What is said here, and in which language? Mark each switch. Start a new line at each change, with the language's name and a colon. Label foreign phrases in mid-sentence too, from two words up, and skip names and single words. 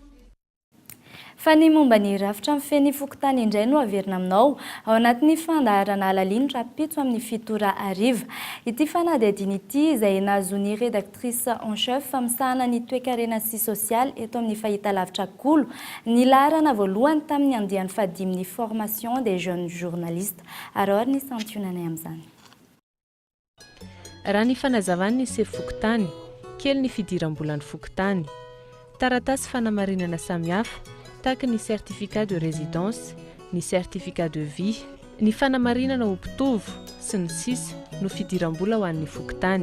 Malagasy: Fa ny momba ny rafitra amin'ny feny fokontany indray no averina aminao ao anatin'ny fandaharana alaliny rapitso amin'ny 7 ariva. Ity fanadihadiana ity izay nazon'ny
French: rédactrice en chef
Malagasy: misahana ny toe-karena sy sosialy eto amin'ny fahitalavitra kolo ny laharana voalohany tamin'ny andiany fahadimin'ny
French: formation des jeunes journalistes.
Malagasy: Arao ny santionanay amin'izany. Raha ny fanazavan'ny sery fokontany, kely ny fidiram-bolan'ny fokontany, taratasy fanamarinana samihafa tahaka ny
French: certificat de résidence,
Malagasy: ny
French: certificat de vie,
Malagasy: ny fanamarinana ho mpitovo sy ny sisa no fidiram-bola ho an'ny fokontany.